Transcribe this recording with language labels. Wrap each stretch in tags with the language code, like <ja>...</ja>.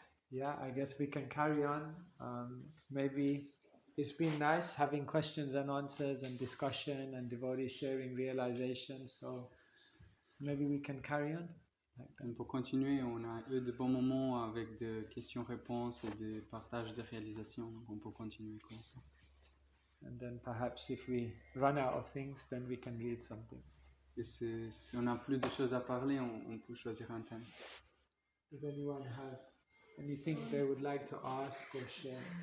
<en>yeah, I guess we can carry on. Maybe it's been nice having questions and answers and discussion and devotees sharing realization. So maybe we can carry on like that.</en> <fr>Donc pour continuer, on a eu de bons moments avec des questions-réponses et des partages de réalisations. Donc on peut continuer comme ça.</fr> <en>And then perhaps if we run out of things, then we can read something.</en> <fr>Et si on a plus de choses à parler, on peut choisir un thème.</fr> <en>Does anyone have anything they would like to ask or share?</en>